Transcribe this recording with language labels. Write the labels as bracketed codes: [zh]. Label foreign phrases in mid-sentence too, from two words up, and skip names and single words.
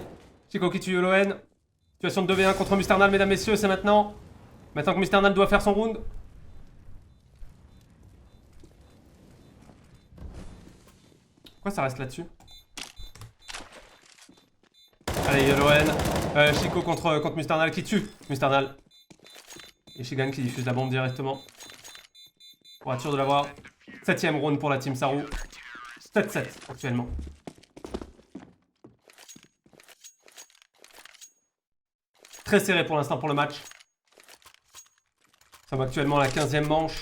[fr] Chico qui tue Yellowhen. Situation de 2v1 contre Musternal, mesdames, messieurs, c'est maintenant. Maintenant que Musternal doit faire son round. Pourquoi ça reste là-dessus? Allez, Yellowhen. Chico contre Musternal qui tue Musternal. Et Shigan qui diffuse la bombe directement. Pour être sûr de l'avoir. 7ème round pour la team Saru. 7-7 actuellement. Très serré pour l'instant pour le match. Ça va actuellement à la 15ème manche.